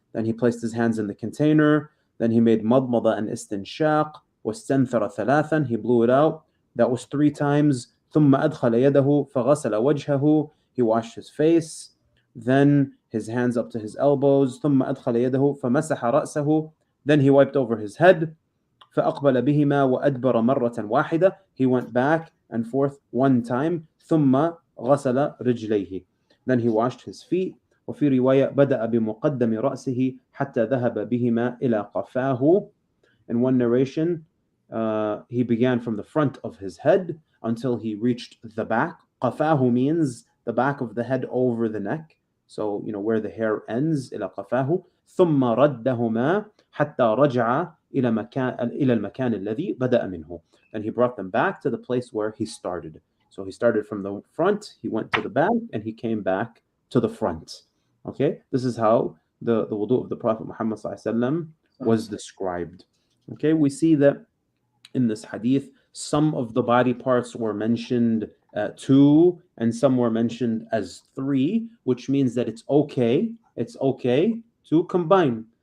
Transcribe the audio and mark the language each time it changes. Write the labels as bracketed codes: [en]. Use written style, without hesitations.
[en] Then he placed his hands in the container. Then he made madmada and istinshaq. [ar] واستنثر ثلاثا. [en] He blew it out. That was 3 times. [ar] ثم أدخل يده فغسل وجهه. [en] He washed his face. Then his hands up to his elbows. [ar] ثم أدخل يده فمسح رأسه. [en] Then he wiped over his head. [ar] فأقبل بهما وأدبر مرة واحدة. [en] He went back and forth 1 time. [ar] ثم غسل رجليه. [en] Then he washed his feet. [ar] وفي رواية بدأ بمقدم رأسه حتى ذهب بهما إلى قفاه. [en] In one narration, he began from the front of his head until he reached the back. قفاه means the back of the head over the neck. So, where the hair ends, [ar] إلى قفاه. ثم ردهما حتى رجع إلى المكان الذي بدأ منه. [en] And he brought them back to the place where he started. So he started from the front, he went to the back, and he came back to the front. Okay, this is how the wudu of the Prophet Muhammad ﷺ was described. Okay, we see that in this hadith, some of the body parts were mentioned 2, and some were mentioned as 3, which means that it's okay to combine.